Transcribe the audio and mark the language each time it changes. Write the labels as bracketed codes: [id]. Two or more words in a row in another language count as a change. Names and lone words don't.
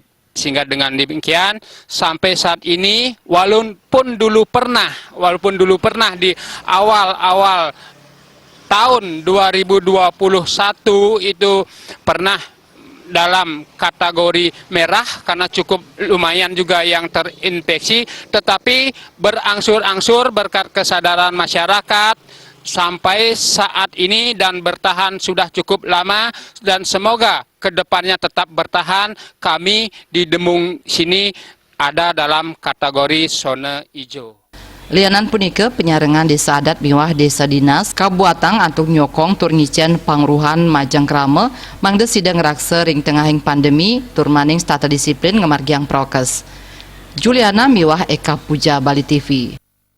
[id] Sehingga dengan demikian sampai saat ini walaupun dulu pernah di awal-awal tahun 2021 itu pernah dalam kategori merah karena cukup lumayan juga yang terinfeksi, tetapi berangsur-angsur berkat kesadaran masyarakat sampai saat ini dan bertahan sudah cukup lama dan semoga kedepannya tetap bertahan. Kami di Demung sini ada dalam kategori zona hijau. [ban] Lianan punika penyarengan desa adat miwah desa dinas kabuatang antuk nyokong tur ngicen pangruhan majang krama mangde sidang raksa ring tengahing pandemi tur maning tata disiplin ngemargiang prokes. Juliana miwah Eka Puja Bali TV.